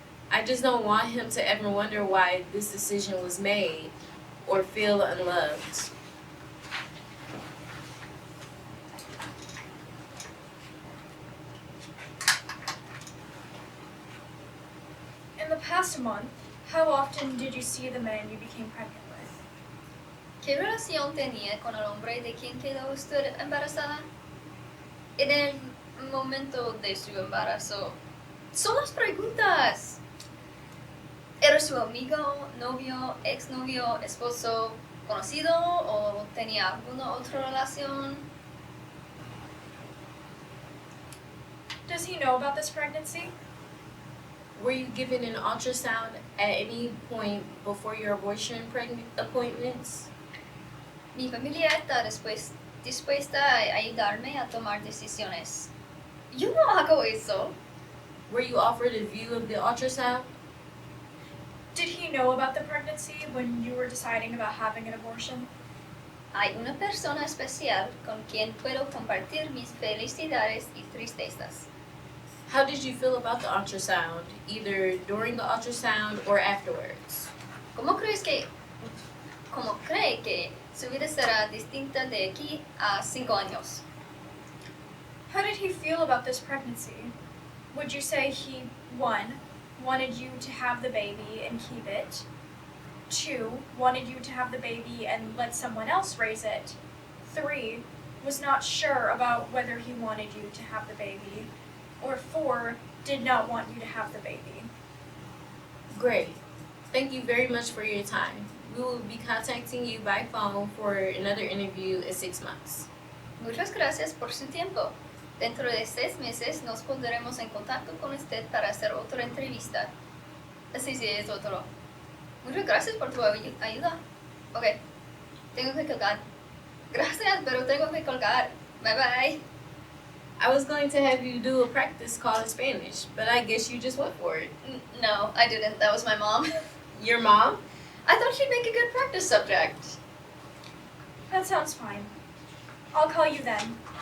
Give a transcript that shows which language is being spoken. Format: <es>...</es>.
<en>I just don't want him to ever wonder why this decision was made or feel unloved. In the past month, how often did you see the man you became pregnant with?</en> <es>¿Qué relación tenía con el hombre de quien quedó usted embarazada? En el momento de su embarazo. Son las preguntas. ¿Era su amigo, novio, exnovio, esposo, conocido o tenía alguna otra relación?</es> <en>Does he know about this pregnancy? Were you given an ultrasound at any point before your abortion appointments?</en> <es>Mi familia está dispuesta a ayudarme a tomar decisiones. Yo no hago eso.</es> <en>Were you offered a view of the ultrasound? Did he know about the pregnancy when you were deciding about having an abortion?</en> <es>Hay una persona especial con quien puedo compartir mis felicidades y tristezas.</es> <en>How did you feel about the ultrasound, either during the ultrasound or afterwards?</en> <es>¿Cómo cree que su vida será distinta de aquí a 5 años?</es> <en>How did he feel about this pregnancy? Would you say he, 1, wanted you to have the baby and keep it? 2, wanted you to have the baby and let someone else raise it? 3, was not sure about whether he wanted you to have the baby? Or 4, did not want you to have the baby? Great. Thank you very much for your time. We will be contacting you by phone for another interview in 6 months.</en> <es>Muchas gracias por su tiempo. Dentro de 6 meses nos pondremos en contacto con usted para hacer otra entrevista. Sí, es otro. Muchas gracias por tu ayuda. Ok, tengo que colgar. Gracias, pero tengo que colgar.</es> <en>Bye bye. I was going to have you do a practice call in Spanish, but I guess you just went for it. No, I didn't. That was my mom. Your mom? I thought she'd make a good practice subject. That sounds fine. I'll call you then.</en>